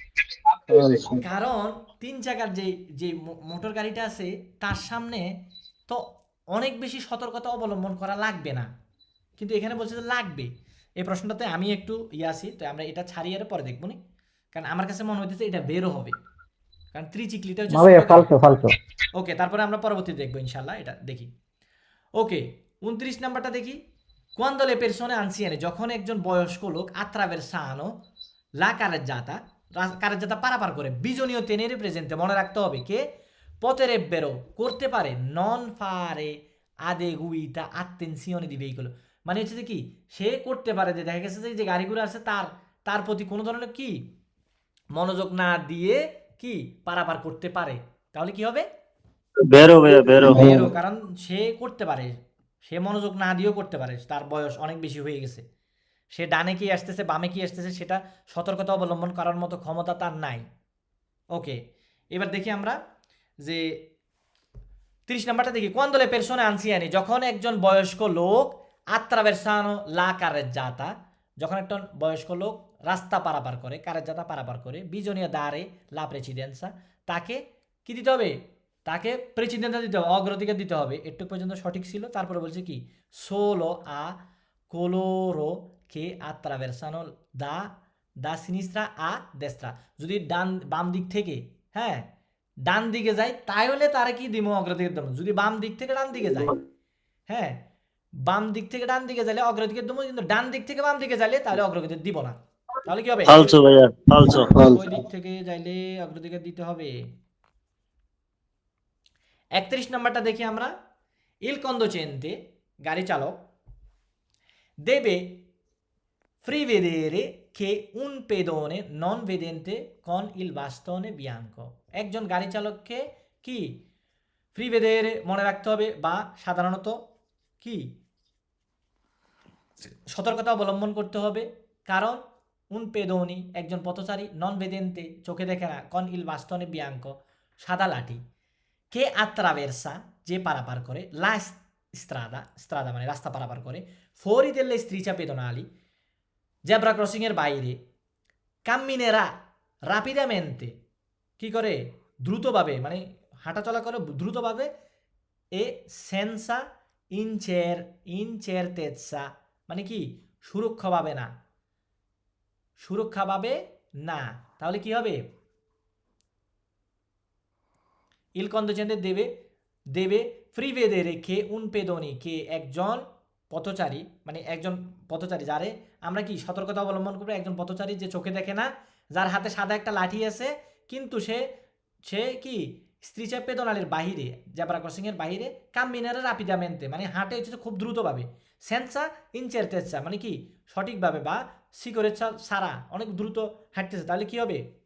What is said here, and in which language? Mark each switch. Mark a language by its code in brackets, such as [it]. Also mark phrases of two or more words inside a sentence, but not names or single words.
[bn] কারণ 3 চাকার যে মোটর গাড়িটা আছে তার সামনে তো অনেক বেশি সতর্কতা অবলম্বন করা লাগবে না, কিন্তু এখানে বলছে যে লাগবে। এই প্রশ্নটাতে আমি একটু আছি, তো আমরা এটা ছাড়িয়ে পরে দেখবো নি, কারণ আমার কাছে মনে হইতেছে এটা বেরো হবে, কারণ ত্রিচিক্লিটা হচ্ছে ফালসো। ওকে, তারপরে আমরা পরবর্তী দেখবো ইনশাল্লাহ, এটা দেখি। ওকে 29 নাম্বারটা দেখি। [it] Quando le persone anziane, [bn] যখন একজন বয়স্ক লোক [it] attraversano la carreggiata [bn] পারাপার করে, [it] bisogna tenere presente, [bn] মনে রাখতে হবে, কে [it] potrebbero [bn] করতে পারে [it] non fare adeguita attenzione di veicolo, [bn] মানে হচ্ছে যে কি সে করতে পারে যে দেখা গেছে যে গাড়িগুলো আছে তার প্রতি কোনো ধরনের কি মনোযোগ না দিয়ে কি পারাপার করতে পারে। তাহলে কি হবে? ভেরো ভাইয়া, ভেরো। কারণ সে করতে পারে, সে মনোযোগ না দিয়েও করতে পারে, তার বয়স অনেক বেশি হয়ে গেছে, সে ডানে কি আসতেছে বামে কি আসতেছে সেটা সতর্কতা অবলম্বন করার মতো ক্ষমতা তার নাই। ওকে, এবার দেখি আমরা যে 30 নাম্বারটা দেখি। [it] Quando le persone anziane, [bn] যখন একজন বয়স্ক লোক [it] attraversano la carreggiata, [bn] যখন একটা বয়স্ক লোক রাস্তা পারাপার করে, carreggiata পারাপার করে, [it] bisogna dare la precedenza, [bn] তাকে কি দিতে হবে? তাকে প্রেসিডেন্সা দিতে হবে, অগ্রাধিকার দিতে হবে। একটু পর্যন্ত সঠিক ছিল, তারপরে বলছে কি [it] solo a coloro che attraversano da sinistra a destra, [bn] যদি বাম দিক থেকে, হ্যাঁ, ডান দিকে যায় তাহলে তারা কি দিব? অগ্রাধিকার দেবো। যদি বাম দিক থেকে ডান দিকে যায়, হ্যাঁ, বাম দিক থেকে ডান দিকে যাইলে অগ্রাধিকার দেবো, কিন্তু ডান দিক থেকে বাম দিকে যাইলে তাহলে অগ্রাধিকার দিব না। তাহলে কি হবে? ফালসো ভাইয়া, ফালসো। ওই দিক থেকে যাইলে অগ্রাধিকার দিতে হবে। 31 নাম্বারটা দেখি আমরা। [it] il conducente [bn] গাড়ি চালক [it] deve prevedere che un pedone non vedente con il bastone bianco [bn] একজন গাড়ি চালককে কি প্রিভেদেরে মনে রাখতে হবে বা সাধারণত কি সতর্কতা অবলম্বন করতে হবে কারণ [it] un pedoni [bn] একজন পথচারী [it] non vedente [bn] চোখে দেখে না [it] con il bastone bianco [bn] সাদা লাঠি [it] che attraversa [bn] যে পারাপার করে [it] la strada [bn] মানে রাস্তা পারাপার করে [it] fuori delle strisce pedonali [bn] জেব্রা ক্রসিং এর বাইরে [it] camminerà rapidamente [bn] কি করে দ্রুতভাবে মানে হাঁটাচলা করে দ্রুতভাবে [it] e senza [bn] incertezza মানে কি সুরক্ষাভাবে না তাহলে কি হবে [it] il conducente deve prevedere che un pedone che [bn] একজন পথচারী যারে আমরা কি সতর্কতা অবলম্বন করব একজন পথচারী যে চোখে দেখে না যার হাতে সাদা একটা লাঠি আছে কিন্তু সে কি স্ট্রিচে পেদোনালির বাহিরে জেব্রা ক্রসিং এর বাহিরে [it] camminare rapidamente [bn] মানে হাঁটে হচ্ছে খুব দ্রুতভাবে [it] senza incertezza [bn] মানে কি সঠিকভাবে বা সিকোরেচ্ছা সারা অনেক দ্রুত হাঁটতেছে তাহলে কি হবে